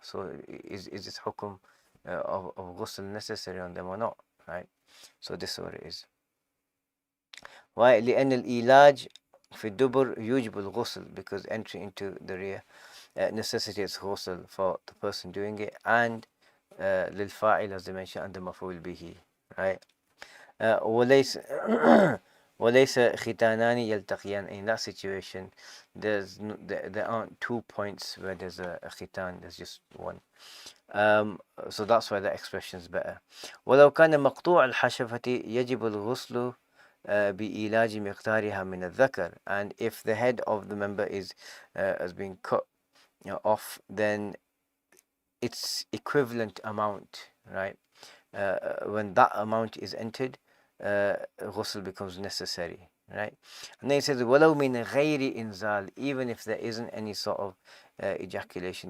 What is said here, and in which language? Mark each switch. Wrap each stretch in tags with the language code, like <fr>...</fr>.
<en>So is this hukum of ghusl necessary on them or not, right? So this is what it is. Why?</en> <ar>لأن الإيلاج في الدبر يوجب الغسل,</ar> <en>because entry into the rear necessitates ghusl for the person doing it, and</en> <ar>للفاعل,</ar> <en>as they mentioned, and the مفعول به, right?</en> <ar>وليس وليس ختانان يلتقيان.</ar> <en>In that situation, there aren't 2 points where there's a khitan, there's just one. So that's why the expression is better.</en> <ar>ولو كان مقطوع الحشفة يجب الغسل بإيلاج مقدارها من الذكر.</ar> <en>And if the head of the member is has been cut off, then its equivalent amount, right? When that amount is entered, ghusl becomes necessary, right? And then it says</en> <ar>وَلَوْ مِنْ غَيْرِ إِنزَال,</ar> <en>even if there isn't any sort of ejaculation.</en>